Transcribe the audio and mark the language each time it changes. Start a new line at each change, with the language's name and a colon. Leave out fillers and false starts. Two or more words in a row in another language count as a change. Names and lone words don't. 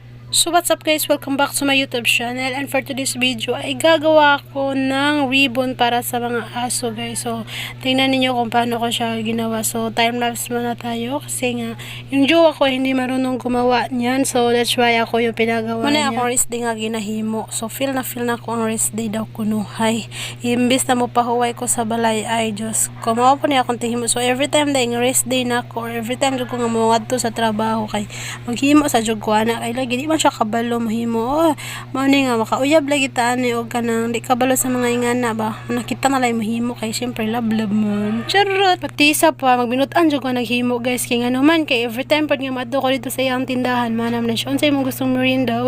English: So what's up guys, welcome back to my YouTube channel, and for today's video
Filipino: ay gagawa ko ng ribbon para sa mga aso
English: guys.
Filipino: So tingnan niyo kung paano ko siya ginawa. So time-lapse muna tayo kasi nga yung jowa ko hindi marunong gumawa niyan.
English: So that's why
Filipino: ako yung pinagawa niya.
Cebuano: Muna akong
English: rest day
Cebuano: nga ginahimo. So feel na ako ang
English: rest day
Cebuano: daw kunuhay. Imbis na mo pahuway ko sa balay ay Diyos ko. Mao po niya akong tihimo. So
English: every time
Cebuano: dahil
English: rest day
Cebuano: na ako or
English: every time
Cebuano: ko nga mawadto sa trabaho kay maghimo sa jud ko ana kay lagi di man siya kabalo mahimo. Mao ni nga makauyab lagi ta ani og kanang di kabalo sa mga ingana ba. Nakita na lay mahimo kay syempre love man. Charot. Pati isa pa magbinutan jud ko naghimo guys kay ngano man kay
English: every time
Cebuano: pag nga madto ko dito sa iyang tindahan manam na siya unsay mo gustong merienda.